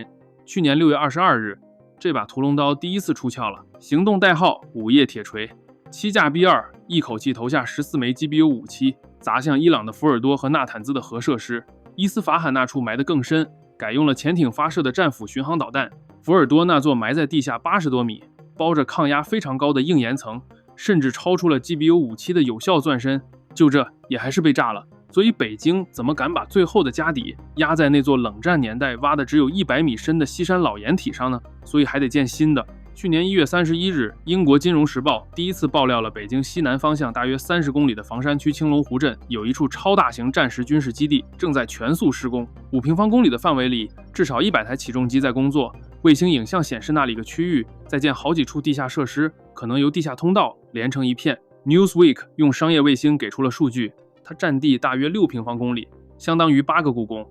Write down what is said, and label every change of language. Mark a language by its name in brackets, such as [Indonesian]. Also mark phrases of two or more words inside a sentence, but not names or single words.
[Chinese] 去年6月22日，這把屠龍刀第一次出鞘了，行動代號午夜鐵錘。7架 B-2 一口氣投下14枚 GBU-57，砸向伊朗的福爾多和納坦茲的核設施。伊斯法罕那處埋得更深，改用了潛艇發射的戰斧巡航導彈。福爾多那座埋在地下80多米，包着抗壓非常高的硬岩層，甚至超出了 GBU-57的有效鑽深，就這也還是被炸了。所以北京怎麼敢把最後的家底壓在那座冷戰年代挖的只有100米深的西山老掩體上呢？所以還得建新的。去年1月31日，英國金融時報第一次爆料了北京西南方向大約30公里的房山區青龍湖鎮有一處超大型戰時軍事基地正在全速施工，5平方公里的範圍裡至少100台起重機在工作。衛星影像顯示那裡個區域在建好幾處地下設施，可能由地下通道連成一片。Newsweek 用商業衛星給出了數据，它占地大約6平方公里，相當於8個故宮。